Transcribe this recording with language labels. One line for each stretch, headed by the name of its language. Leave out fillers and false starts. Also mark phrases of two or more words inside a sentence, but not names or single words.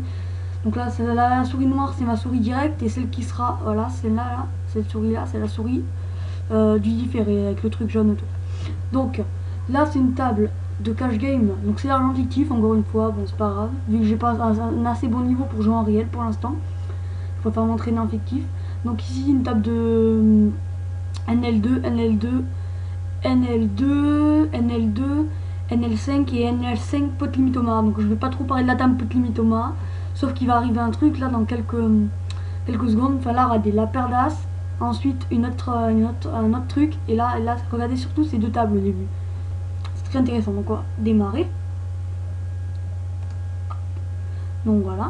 French: Donc là, la souris noire, c'est ma souris directe, et celle qui sera, voilà, celle-là, là, cette souris-là, c'est la souris du différé avec le truc jaune autour. Donc là, c'est une table de cash game, donc c'est l'argent fictif, encore une fois, bon, c'est pas grave, vu que j'ai pas un assez bon niveau pour jouer en réel pour l'instant, je préfère m'entraîner en fictif. Donc ici, une table de NL2, NL2, NL2, NL2, NL5 et NL5 pot limitoma. Donc je vais pas trop parler de la table pot limitoma. Sauf qu'il va arriver un truc là dans quelques secondes. Enfin là, regardez, la paire d'as. Ensuite un autre truc. Et là, regardez surtout ces deux tables au début. C'est très intéressant. Donc on va démarrer. Donc voilà.